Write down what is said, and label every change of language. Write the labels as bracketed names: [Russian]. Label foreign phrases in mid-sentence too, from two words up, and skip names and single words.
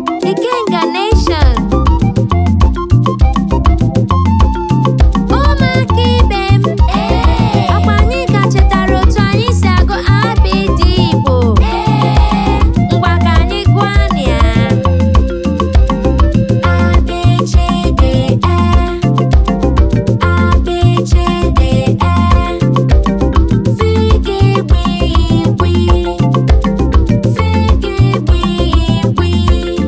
[Igbo] Ikenga Nation. Ụmụaka ibe m, ọkwa anyị ka chetara otu anyị si agụ A B D Igbo? Ngwa ka anyị gụọ ya. A, B, C, D, E. A, B, C, D, E. Figgy, wiggy, wiggy. Figgy, wiggy, wiggy.